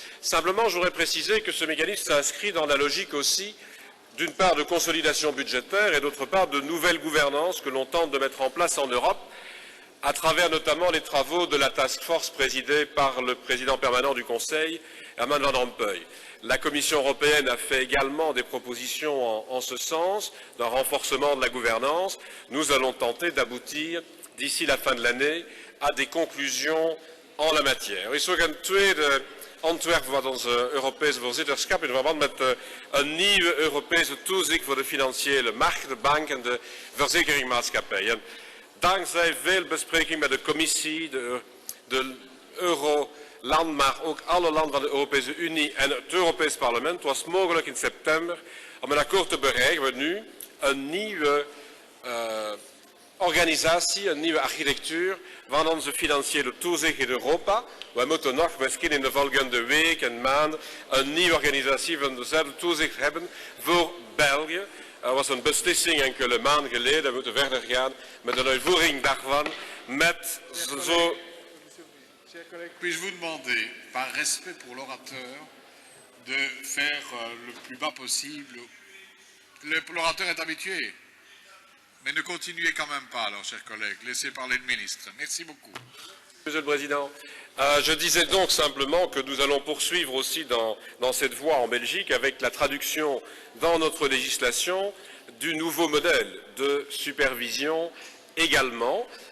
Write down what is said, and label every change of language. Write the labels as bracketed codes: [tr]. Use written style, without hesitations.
[fr] Simplement, je voudrais préciser que ce mécanisme s'inscrit dans la logique aussi, d'une part, de consolidation budgétaire et d'autre part, de nouvelle gouvernance que l'on tente de mettre en place en Europe, à travers notamment les travaux de la task force présidée par le président permanent du Conseil, Herman Van Rompuy. La Commission européenne a fait également des propositions en ce sens, d'un renforcement de la gouvernance. Nous allons tenter d'aboutir, d'ici la fin de l'année, à des conclusions en la matière. [nl] Er is ook een tweede ontwerp wat onze Europese voorzitterschap in verband met een nieuwe Europese toezicht voor de financiële markt, de bank en de verzekeringsmaatschappij. En dankzij veel bespreking met de Commissie, de Euroland, maar ook alle landen van de Europese Unie en het Europees Parlement, was mogelijk in september om een akkoord te bereiken met nu een nieuwe organisatie, een nieuwe architectuur van onze financiële toezicht in Europa. Wij moeten nog misschien in de volgende week en maand een nieuwe organisatie van dezelfde toezicht hebben voor België. Er was een beslissing enkele maanden geleden, we moeten verder gaan met een uitvoering daarvan, met zo... [fr] Chers collègues, puis-je vous demander, par respect pour l'orateur, de faire le plus bas possible. L'orateur est habitué. Mais ne continuez quand même pas, alors, chers collègues. Laissez parler le ministre. Merci beaucoup. Monsieur le Président, je disais donc simplement que nous allons poursuivre aussi dans cette voie en Belgique avec la traduction dans notre législation du nouveau modèle de supervision également.